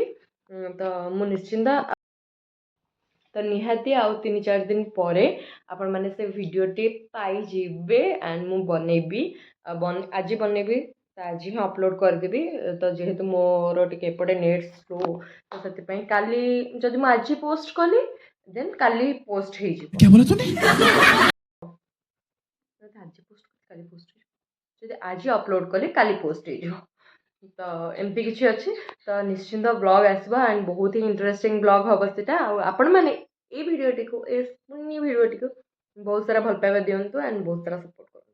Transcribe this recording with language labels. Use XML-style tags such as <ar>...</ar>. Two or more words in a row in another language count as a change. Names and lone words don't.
<or>ତ ମୁଁ ନିଶ୍ଚିନ୍ତ ତ ନିହାତି ଆଉ 3-4 ଦିନ ପରେ ଆପଣମାନେ ସେ ଭିଡ଼ିଓଟି ପାଇଯିବେ ଆଣ୍ଡ ମୁଁ ବନେଇବି। ଆଜି ବନେଇବି ତ ଆଜି ହିଁ ଅପଲୋଡ଼ କରିଦେବି। ତ ଯେହେତୁ ମୋର ଟିକେ ଏପଟେ</or> <en>net slow</en> <or>ତ ସେଥିପାଇଁ କାଲି ଯଦି ମୁଁ ଆଜି ପୋଷ୍ଟ କଲି ଦେନ୍ କାଲି ପୋଷ୍ଟ ହେଇଯିବ।</or> <hi>क्या बोला तूने?</hi> <or>ଯଦି ଆଜି ପୋଷ୍ଟ କଲି କାଲି ପୋଷ୍ଟ ହେଇଯିବ, ଯଦି ଆଜି ଅପଲୋଡ଼ କଲି କାଲି ପୋଷ୍ଟ ହେଇଯିବ। ତ ଏମିତି କିଛି ଅଛି। ତ ନିଶ୍ଚିନ୍ତ ବ୍ଲଗ୍ ଆସିବ ଆଣ୍ଡ ବହୁତ ହି</or> <en>interesting vlog</en> <or>ହେବ ସେଟା। ଆଉ ଆପଣମାନେ এই ଭିଡ଼ିଓଟିକୁ ଏ କୁନି ଭିଡ଼ିଓଟିକୁ ବହୁତ ସାରା ଭଲ ପାଇବା ଦିଅନ୍ତୁ ଆଣ୍ଡ ବହୁତ ସାରା ସପୋର୍ଟ କରନ୍ତୁ।</or>